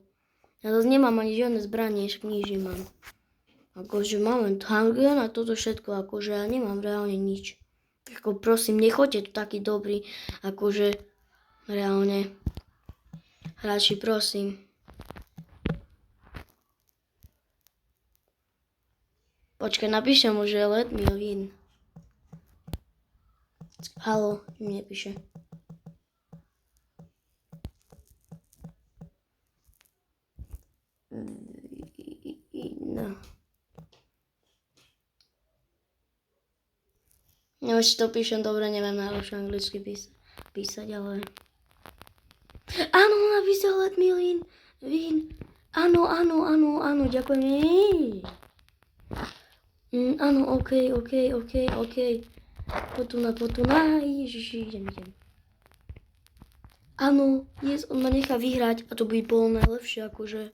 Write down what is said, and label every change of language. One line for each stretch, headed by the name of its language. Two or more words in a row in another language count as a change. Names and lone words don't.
Slovak: Ja zase nemám ani žiadne zbranie, však nič nemám. Akože mám len handgun a toto všetko, akože ja nemám reálne nič. Ako prosím, nechoďte tu taký dobrý, akože reálne. Hráči, prosím. Počkaj, napíšem mu, že
English: let me win.
Slovak: Halo, mi nepíše. No. Neviem, či to píšem dobre, neviem najlepšie anglicky písať, ale... Áno, napísal
English: let me win.
Slovak: Áno, ďakujem. Áno, okej. Potuna, ježiši, idem. Áno, on ma nechá vyhrať a to by bolo najlepšie, akože.